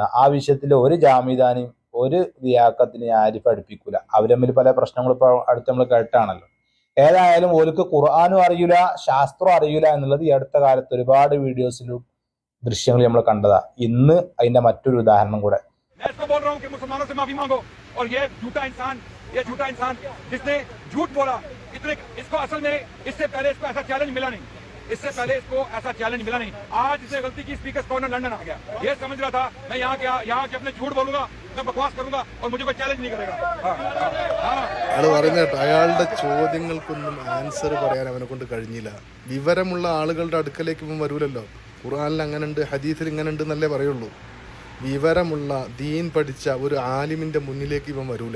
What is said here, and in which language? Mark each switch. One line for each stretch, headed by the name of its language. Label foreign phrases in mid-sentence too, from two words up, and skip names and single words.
Malayalam: ആ വിഷയത്തിൽ ഒരു ജാമിദാനെയും ഒരു ലിയാക്കത്തിനെ ആരിഫ് അടുപ്പിക്കൂല. അവർ തമ്മിൽ പല പ്രശ്നങ്ങളും ഇപ്പോൾ അടുത്ത് നമ്മൾ കേട്ടാണല്ലോ. ഏതായാലും ഓർക്ക് ഖുർആനും അറിയില്ല, ശാസ്ത്രം അറിയില്ല എന്നുള്ളത് ഈ അടുത്ത കാലത്ത് ഒരുപാട് വീഡിയോസിലും ദൃശ്യങ്ങൾ നമ്മൾ കണ്ടതാ. ഇന്ന് അതിന്റെ മറ്റൊരു ഉദാഹരണം കൂടെ.
Hindi: ये झूठा इंसान जिसने झूठ बोला, इसको असल में इससे पहले इसको ऐसा चैलेंज मिला नहीं, इससे पहले इसको ऐसा चैलेंज मिला नहीं। आज इसने गलती की, स्पीकर कॉर्नर लंदन आ गया। ये समझ रहा था मैं यहाँ के अपने झूठ बोलूंगा, मैं बकवास करूंगा और मुझे कोई चैलेंज नहीं करेगा।
Malayalam: അയാൾ പറയുന്നത് അയാളുടെ ചോദ്യങ്ങൾക്കൊന്നും ആൻസർ പറയാൻ അവനെ കൊണ്ട് കഴിഞ്ഞില്ല. വിവരമുള്ള ആളുകളുടെ അടുക്കലേക്ക് ഇവൻ വരൂലല്ലോ. ഖുർആനിൽ അങ്ങനെ ഉണ്ട്, ഹദീസിൽ ഇങ്ങനെ ഉണ്ട് എന്നല്ലേ പറയുള്ളൂ. വിവരമുള്ള ദീൻ പഠിച്ച ഒരു ആലിമിന്റെ മുന്നിലേക്ക് ഇവൻ വരൂല.